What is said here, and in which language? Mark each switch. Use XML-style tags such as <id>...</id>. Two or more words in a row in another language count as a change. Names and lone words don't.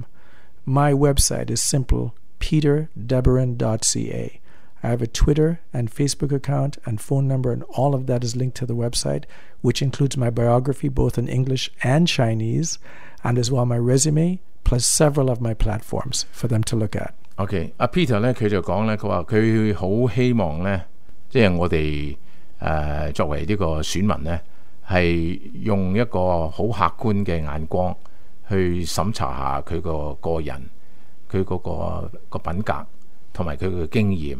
<en>My website is simple, peterdeboran.ca. I have a Twitter and Facebook account and phone number, and all of that is linked to the website, which includes my biography both in English and Chinese, and as well my resume, plus several of my platforms for them to look at.</en> <yue>Okay, Peter 咧佢就講咧，佢話佢好希望咧，即係我哋作為呢個選民呢，係用一個好客觀嘅眼光去審查下佢個人，佢嗰個品格同埋佢嘅經驗。</yue>